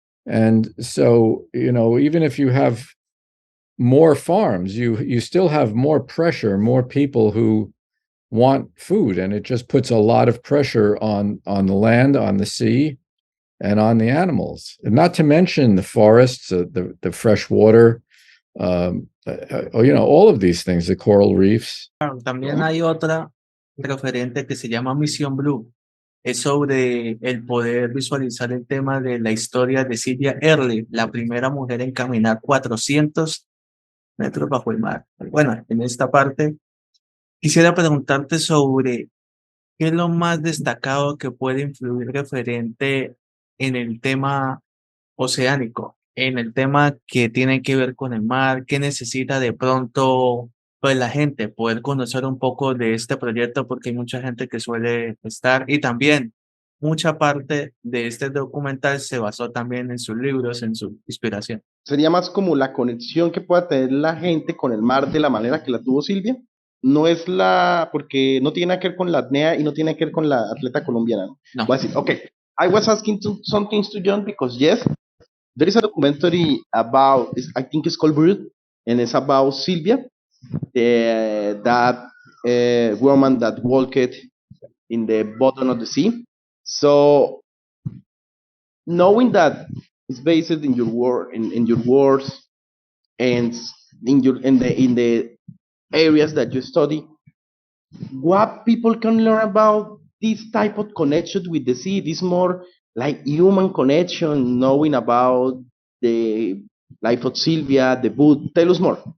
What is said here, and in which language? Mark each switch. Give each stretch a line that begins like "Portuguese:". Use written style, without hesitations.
English: And so, even if you have more farms, you still have more pressure, more people who want food, and it just puts a lot of pressure on the land, on the sea, and on the animals. And not to mention the forests, the fresh water, all of these things, the coral reefs.
Spanish: También hay otra referente que se llama Misión Blue. Es sobre el poder visualizar el tema de la historia de Sylvia Earle, la primera mujer en caminar 400 metros bajo el mar. Bueno, en esta parte quisiera preguntarte sobre qué es lo más destacado que puede influir referente en el tema oceánico, en el tema que tiene que ver con el mar, qué necesita de pronto pues la gente, poder conocer un poco de este proyecto, porque hay mucha gente que suele estar, y también mucha parte de este documental se basó también en sus libros, en su inspiración. Sería más como la conexión que pueda tener la gente con el mar de la manera que la tuvo Silvia. No es porque no tiene nada que ver con la apnea y no tiene que ver con la atleta colombiana. No. Voy a decir,
English: okay, I was asking some things to Jhon because yes, there is a documentary about, I think it's called Brood, and it's about Silvia, that woman that walked in the bottom of the sea. So knowing that it's based in your word, in your words, and in the areas that you study, what people can learn about this type of connection with the sea, this more like human connection, knowing about the life of Sylvia, the book. Tell us more.